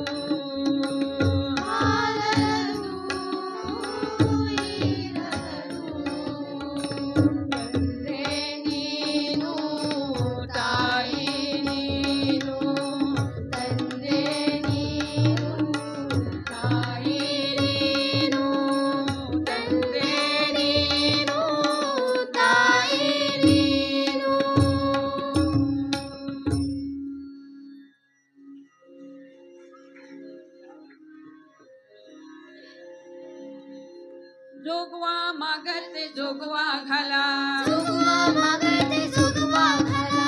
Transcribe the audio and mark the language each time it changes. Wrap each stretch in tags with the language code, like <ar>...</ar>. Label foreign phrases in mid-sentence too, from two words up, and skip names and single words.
<kn>ಹಾಲದು ಈರಲದು ತಂದೆ ನೀನು ತಾಯಿ ನೀನು ತಂದೆ ನೀನು ತಾಯಿ ನೀನು ತಂದೆ ನೀನು ತಾಯಿ ನೀನು</kn> <mr>जोगवा मागते जोगवा घाला जोगवा मागते जोगवा घाला</mr>